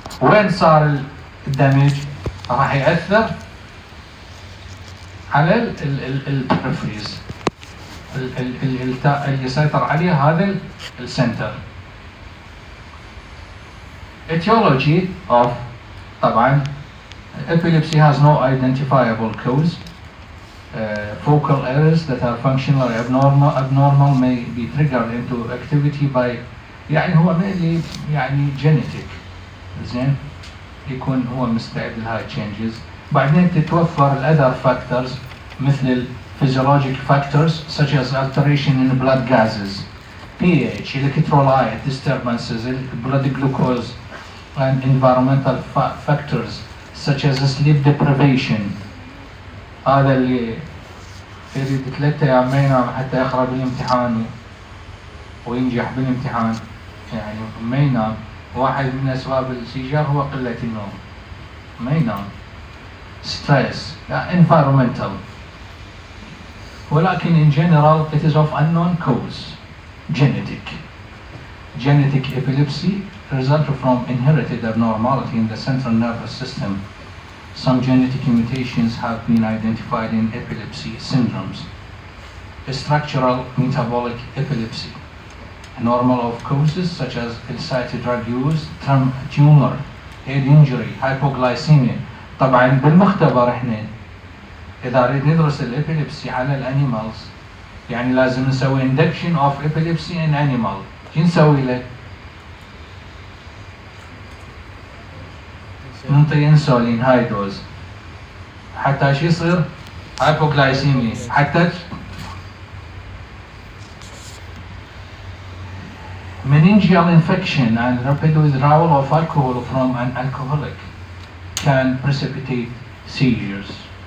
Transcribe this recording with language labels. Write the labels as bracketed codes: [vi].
[ar] وين صار الدمج راح يأثر على البريفريز اللي يسيطر عليه هذا السنتر. [en] Etiology of طبعا epilepsy has no identifiable cause. Focal errors that are functionally abnormal may be triggered into activity by يعني هو mainly يعني genetic [ar] زين يكون هو مستعد لهاي [en] changes. [ar] بعدين تتوفر ال [en] other factors مثل ال physiologic factors such as alteration in blood gases, pH, electrolyte disturbances, blood glucose and environmental factors such as sleep deprivation. [ar] هذا اللي يريد 3 أيام ما ينام حتى يقرأ بالامتحان وينجح بالامتحان يعني ما ينام. واحد من أسباب السيجار هو قلة النوم ما ينام. [en] stress, environmental. ولكن in general it is of unknown cause. Genetic epilepsy results from inherited abnormality in the central nervous system. Some genetic mutations have been identified in epilepsy syndromes. Structural metabolic epilepsy. Normal of causes such as illicit drug use, tumor, head injury, hypoglycemia. [ar] طبعا بالمختبر احنا اذا نريد ندرس الابيليبسي على الانيمالز يعني لازم نسوي [en] induction of epilepsy in animal. [ar] شو نسوي له؟ ننطي انسولين هاي دوز حتى شو يصير؟ هايبوغلايسيميا حتى [en] meningeal infection and rapid withdrawal of alcohol from an alcoholic can precipitate seizures.